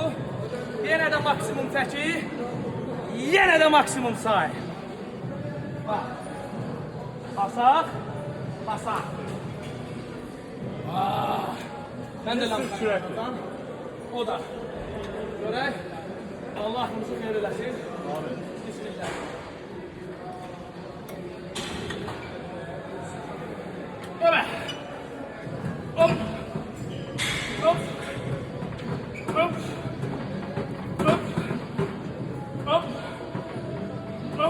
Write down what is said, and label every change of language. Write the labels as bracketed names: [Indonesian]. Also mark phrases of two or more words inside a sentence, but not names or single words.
[Azerbaijani] Yenə də maksimum çəki, yenə də maksimum say. Bax. Basaq, basaq. Mən də lamka ilə o da. Görək. Allah hamısı xeyir eləsin. Bismillah. Öyle. Hop. Hop. Hop. Hop. Hop. Hop.